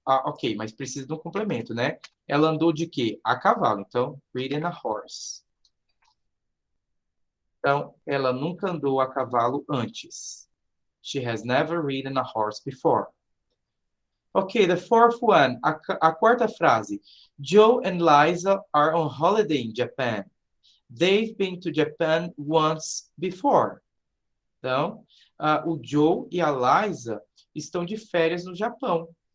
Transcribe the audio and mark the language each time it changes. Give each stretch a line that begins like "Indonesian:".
Portuguese: Ok, mas precisa de um complemento, né? Ela andou de quê? A cavalo.
English: Então, ridden a horse.
Portuguese: Então, ela nunca andou a cavalo antes.
English: She has never ridden a horse before. Ok, the fourth one.
Portuguese: A quarta frase.
English: Joe and Liza are on holiday in Japan. They've been to Japan once before.
Portuguese: Então, o Joe e a Liza estão de férias no Japão.